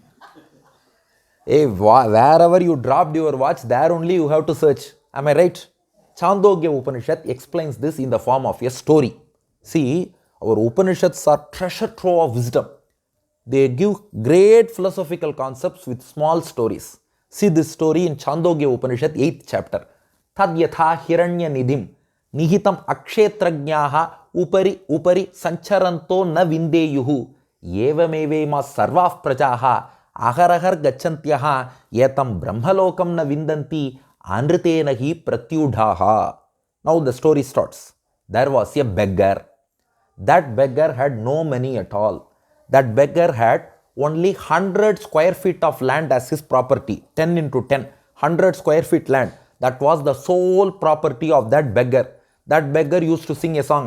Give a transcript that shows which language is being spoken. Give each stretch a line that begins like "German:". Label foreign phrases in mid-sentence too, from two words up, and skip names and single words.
English: Hey, wherever you dropped your watch, there only you have to search. Am I right? Chandogya Upanishad explains this in the form of a story. See, our Upanishads are treasure trove of wisdom. They give great philosophical concepts with small stories. See this story in Chandogya Upanishad 8th chapter.
Sanskrit: तद्यथा हिरण्य निधिं निहितम् अक्षेत्रज्ञाः उपरि सञ्चरन्तः न विन्देयुः एवमेवेमाः सर्वाः प्रजाः अहरहः गच्छन्त्यः एतं ब्रह्मलोकं न विन्दन्ति अनृतेन हि प्रत्यूढाः.
English: Now the story starts. There was a beggar. That beggar had no money at all. That beggar had only 100 square feet of land as his property. 10 into 10. 100 square feet land. That was the sole property of that beggar. That beggar used to sing a song.